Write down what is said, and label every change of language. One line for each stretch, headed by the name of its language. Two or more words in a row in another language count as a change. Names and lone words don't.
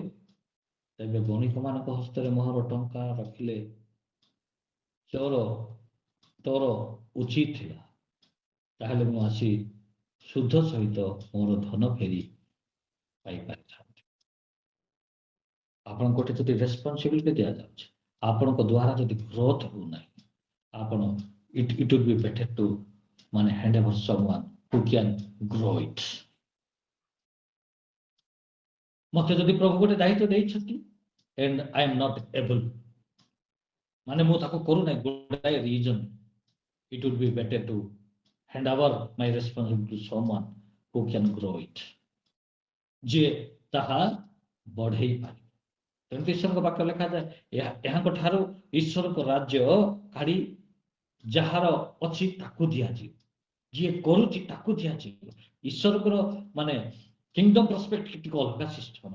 Odia: ତେବେ ବଣିକମାନଙ୍କ ହସ୍ତରେ ମୋହର ଟଙ୍କା ରଖିଲେ ତୋର ଉଚିତ ଥିଲା। ତାହେଲେ ମୁଁ ଆସି ସୁଧ ସହିତ ମୋର ଧନ ଫେରି ପାଇପାରିଥାନ୍ତି। ଆପଣଙ୍କୁ ଗୋଟେ ଯଦି ରେସ୍ପନ୍ସିବିଲିଟି ଦିଆଯାଉଛି, ଆପଣଙ୍କ ଦ୍ୱାରା ଯଦି ଗ୍ରୋଥ ହେଉନାହିଁ, ଆପଣ
English: it would be better to ମାନେ hand over someone who can grow it.
Odia: ମତେ ଯଦି ପ୍ରଭୁ ଗୋଟେ ଦାୟିତ୍ୱ ଦେଇଛନ୍ତି
English: and I am not able,
Odia: ମାନେ ମୁଁ ତାକୁ କରୁନାହିଁ ଗୋଟାଏ ରିଜନ,
English: it would be better to hand over my responsibility to someone who can grow it,
Odia: ଯିଏ ତାହା ବଢେଇ ପାରିବ। ତେଣୁ ଈଶ୍ୱରଙ୍କ ବାକ୍ୟ ଲେଖାଯାଏ, ଏହାଙ୍କ ଠାରୁ ଈଶ୍ୱରଙ୍କ ରାଜ୍ୟ କାଢି ଯାହାର ଅଛି ତାକୁ ଦିଆଯିବ, ଯିଏ କରୁଛି ତାକୁ ଦିଆଯିବ। ଈଶ୍ୱରଙ୍କର ମାନେ
English: kingdom perspective
Odia: ଟିକେ ଅଲଗା ସିଷ୍ଟମ।